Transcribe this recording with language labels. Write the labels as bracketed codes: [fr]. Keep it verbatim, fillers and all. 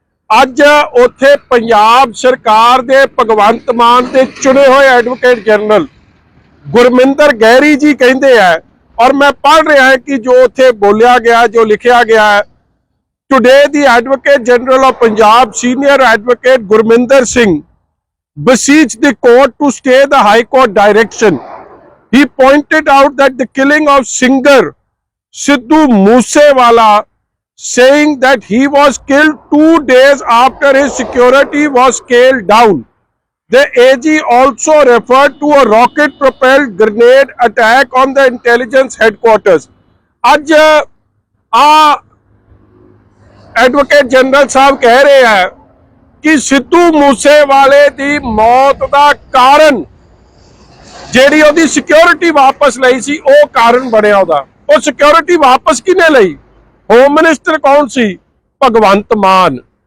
[pa] ਅੱਜ ਉੱਥੇ ਪੰਜਾਬ ਸਰਕਾਰ ਦੇ ਭਗਵੰਤ ਮਾਨ ਦੇ ਚੁਣੇ ਹੋਏ ਐਡਵੋਕੇਟ ਜਨਰਲ ਗੁਰਮਿੰਦਰ ਗਹਿਰੀ ਜੀ ਕਹਿੰਦੇ ਆ, ਔਰ ਮੈਂ ਪੜ੍ਹ ਰਿਹਾ ਹੈ ਕਿ ਜੋ ਉੱਥੇ ਬੋਲਿਆ ਗਿਆ, ਜੋ ਲਿਖਿਆ ਗਿਆ ਹੈ, [en] Today the advocate general of Punjab senior advocate Gurminder Singh beseeched the court to stay the high court direction. He pointed out that the killing of singer Sidhu Moosewala, saying that he was killed two days after his security was scaled down. The A G also referred to a rocket-propelled grenade attack on the intelligence headquarters. [hi] आज आ advocate general साहब कह रहे हैं कि सिद्धू मूसेवाले की मौत का कारण [pa] ਜਿਹੜੀ ਉਹਦੀ ਸਿਕਿਉਰਿਟੀ ਵਾਪਸ ਲਈ ਸੀ ਉਹ ਕਾਰਨ ਬਣਿਆ ਉਹਦਾ। ਉਹ ਸਿਕਿਉਰਿਟੀ ਵਾਪਸ ਕਿਹਨੇ ਲਈ? ਹੋਮ ਮਿਨਿਸਟਰ ਕੌਣ ਸੀ? ਭਗਵੰਤ ਮਾਨ।